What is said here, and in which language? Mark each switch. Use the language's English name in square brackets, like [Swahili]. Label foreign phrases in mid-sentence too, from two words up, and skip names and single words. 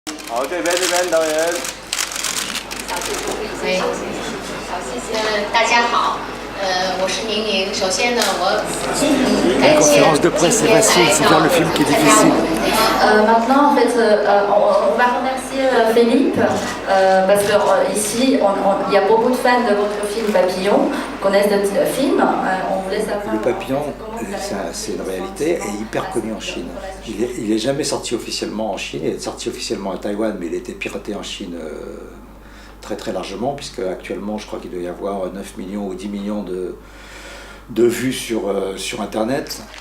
[Chinese] 好，这边导演。喂，大家好，我是宁宁。首先呢，我感谢今天来到参加我们的。 [French] Maintenant, en fait, on va remercier Philippe parce que ici, il y a beaucoup de fans de votre film Papillon, connaissent le film. On voulait savoir. Le Papillon, c'est une réalité, est hyper connu en Chine. Il est jamais sorti officiellement en Chine, il est sorti officiellement à Taïwan, mais il a été piraté en Chine très très largement, puisque actuellement, je crois qu'il doit y avoir 9 millions ou 10 millions de vues sur Internet.